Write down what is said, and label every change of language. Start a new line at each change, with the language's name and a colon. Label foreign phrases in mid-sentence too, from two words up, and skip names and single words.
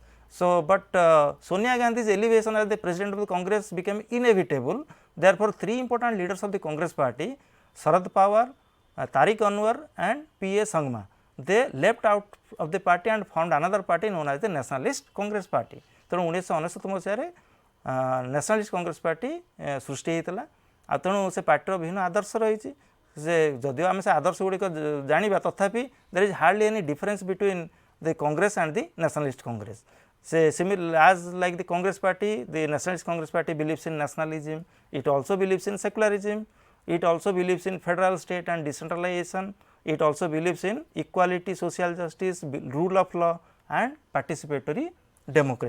English: So, but Sonia Gandhi's elevation as the president of the Congress became inevitable. Therefore, three important leaders of the Congress Party, Sharad Pawar, Tariq Anwar and P.A. Sangma, they left out of the party and formed another party known as the Nationalist Congress Party.
Odia: ତେଣୁ 1999 ମସିହାରେ ନ୍ୟାସନାଲିଷ୍ଟ କଂଗ୍ରେସ ପାର୍ଟି ସୃଷ୍ଟି ହୋଇଥିଲା। ଆଉ ତେଣୁ ସେ ପାର୍ଟିର ବିଭିନ୍ନ ଆଦର୍ଶ ରହିଛି। ସେ ଯଦିଓ ଆମେ ସେ ଆଦର୍ଶ ଗୁଡ଼ିକ ଜାଣିବା, ତଥାପି
English: there is hardly any difference between the Congress and the Nationalist Congress. As like the Congress party, the Nationalist Congress Party believes in nationalism, it also believes in secularism, it also believes in federal state and decentralization, it also believes in equality, social justice, rule of law and participatory democracy.